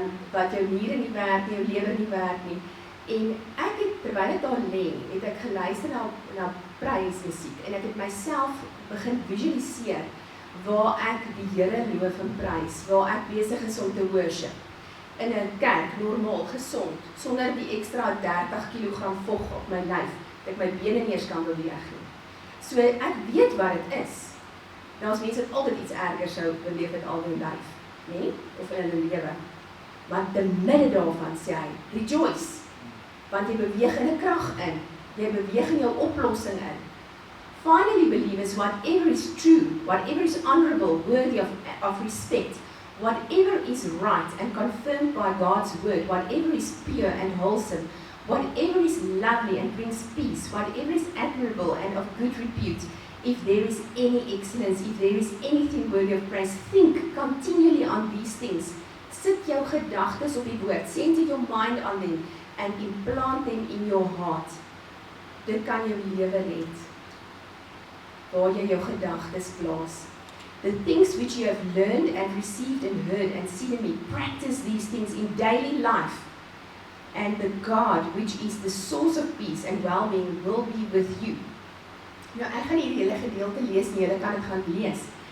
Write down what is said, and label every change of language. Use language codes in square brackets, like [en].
[af] Wat jou niere nie werk nie, jou lewer nie werk nie. En ek het, terwyl ek daar lê, het ek geluister na prysmusiek, en ek het myself begin visualiseer, waar ek die Here loof en prys, waar ek besig is om te worship. In 'n kerk, normaal, gesond, sonder die extra 30 kg vog op my lyf, dat ek my bene nie eens kan beweeg nie. So ek weet wat dit is. Nou as mense het altyd iets erger sou beleef het al in lyf, nee? Of in hulle lewe. Maar te midde daarvan sê hy, rejoice, want jy beweeg in 'n krag in, jy beweeg in jou oplossing in. [en] Finally, believers, whatever is true, whatever is honorable, worthy of respect, whatever is right and confirmed by God's word, whatever is pure and wholesome, whatever is lovely and brings peace, whatever is admirable and of good repute, if there is any excellence, if there is anything worthy of praise, think continually on these things. [af] Sit jou gedagtes op die woord, [en] center your mind on them, and implant them in your heart. [af] Dit kan jou lewe red, waar jy jou gedagtes plaas. [en] The things which you have learned and received and heard and seen in me, practice these things in daily life, and the God, which is the source of peace and well-being, will be with you. [af] Nou, ek gaan hierdie hele gedeelte lees nie, julle kan dit gaan lees.